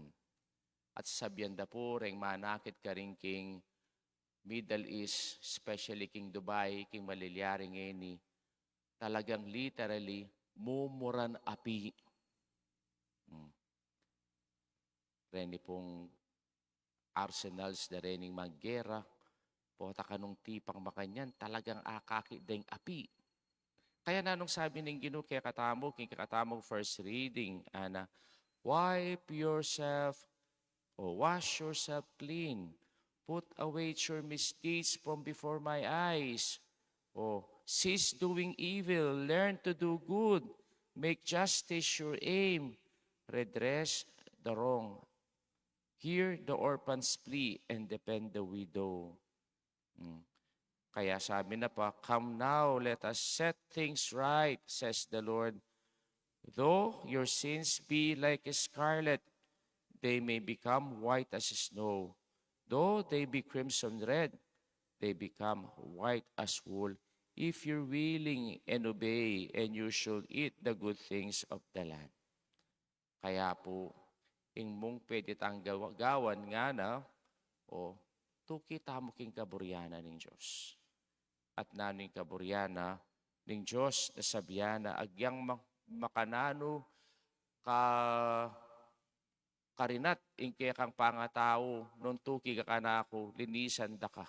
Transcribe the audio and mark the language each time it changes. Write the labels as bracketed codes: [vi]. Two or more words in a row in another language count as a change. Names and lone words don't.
[pam] At sabihan da po, reng manakit ka rin king Middle East, especially king Dubai, king malilyaring ngeni, talagang literally, mumuran api. Reni pong arsenals na rening maggera, pota kanong tipang makanyan, talagang akaki deng api. Kaya nanong sabi ng Ginoo kaya katamog, king katamog [en] first reading, ana, wipe yourself, wash yourself clean, put away your misdeeds from before my eyes. Cease doing evil, learn to do good, make justice your aim, redress the wrong. Hear the orphan's plea and defend the widow. [pam] Kaya sabi na pa, [en] come now, let us set things right, says the Lord. Though your sins be like scarlet, they may become white as snow. Though they be crimson red, they become white as wool. If you're willing and obey, and you shall eat the good things of the land. [pam] Kaya po, ing mong pwede tang gawan nga na, tukita mo king kaburyana ng Diyos. At naning kaburyana ng Diyos na sabiana, agyang makanano karinat ingke kang pangatao, nung tuki ka kanako, linisan da ka.